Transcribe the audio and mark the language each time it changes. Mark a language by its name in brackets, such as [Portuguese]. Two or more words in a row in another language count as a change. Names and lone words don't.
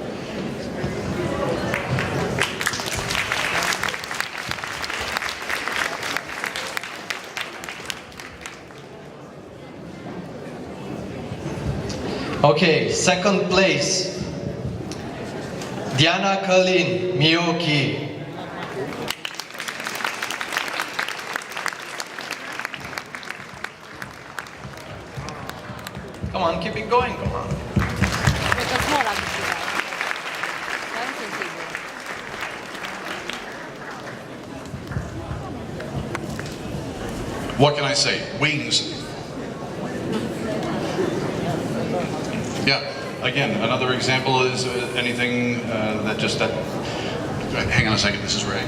[English] Okay, second place, Diana Kalin, Miyoki. Come on, keep it going, come on. [Romanian] Cred că small a câștigat. Dar nu sunt sigur. [English] What can I say? Wings. Yeah, again, another example is anything hang on a second, this is Ray.